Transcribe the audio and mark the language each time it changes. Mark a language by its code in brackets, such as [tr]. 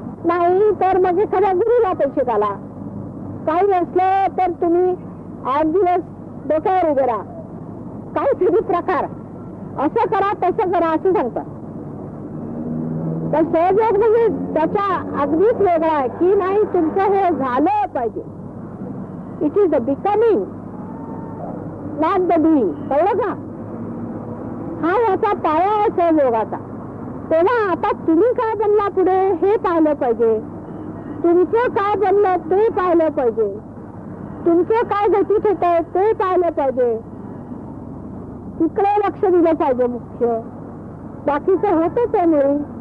[mr] नाही तर मग एखाद्या गुरुला पैसे घाला. काही नसलं तर तुम्ही 8 दिवस डोक्यावर उभे राहा. काहीतरी प्रकार असं करा तसं करा असं सांगतात. तर सहयोग म्हणजे त्याच्या अगदीच वेगळा आहे की नाही तुमचं हे झालं पाहिजे. [en] It is the becoming not the doing. [mr] कळलं का? हा याचा पाया आहे सहयोगाचा. तेव्हा आता तुम्ही काय बनला पुढे हे पाहिलं पाहिजे. तुमचं काय बनलं ते पाहिलं पाहिजे. तुमचं काय गतीत होत आहे ते पाहिलं पाहिजे. तिकडे लक्ष दिलं पाहिजे मुख्य. बाकीचं होतच आहे नाही.